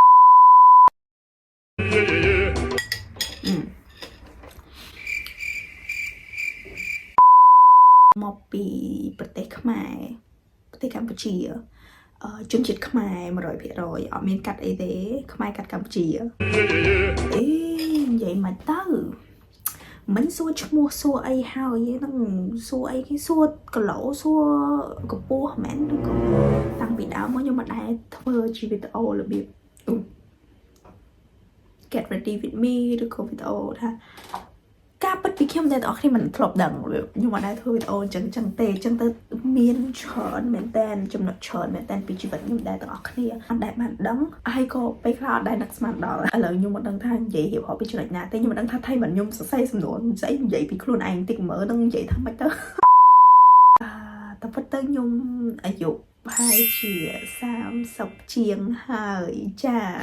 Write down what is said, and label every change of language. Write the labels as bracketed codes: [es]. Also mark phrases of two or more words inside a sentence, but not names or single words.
[km] មកពីប្រទេសខ្មែរប្រទេសកម្ពុជាជនជាតិខ្មែរ 100% អត់មានកាត់អីទេខ្មែរកាត់កម្ពុជានិយាយមកទៅមិនសួរឈ្មោះសួរអីហើយហ្នឹងសួរអីគេសួរគីឡូសួរកម្ពស់មែនឬក៏តាំងពីដើមមកខ្ញុំមិនដែរធ្វើជាវីដេអូរបៀប [en] get ready with me [km] ឬក៏វីដេអូថាការពិតពីខ្ញុំតែអ្នកគ្នាមិនធ្លាប់ដឹងខ្ញុំអត់ដែរធ្វើវីដេអូអញ្ចឹង ទេអញ្ចឹងទៅមានច្រើនមែនតើចំណុចច្រើនមែនតើពីជីវិតខ្ញុំដែរទាំងអស់គ្នាអត់ដែរបានដឹងហើយក៏ពេលខ្លះអត់ដែរនឹកស្មានដល់ឥឡូវខ្ញុំមិនដឹងថានិយាយរៀបរាប់ពីចំណុចណាទេខ្ញុំមិនដឹងថាថៃមិនខ្ញុំសរសេរសំណួរស្អីនិយាយពីខ្លួនឯងតិចមើលនឹងនិយាយថាម៉េចទៅតែពិតទៅខ្ញុំអាយុប្រហែលជា30ជាងហើយចា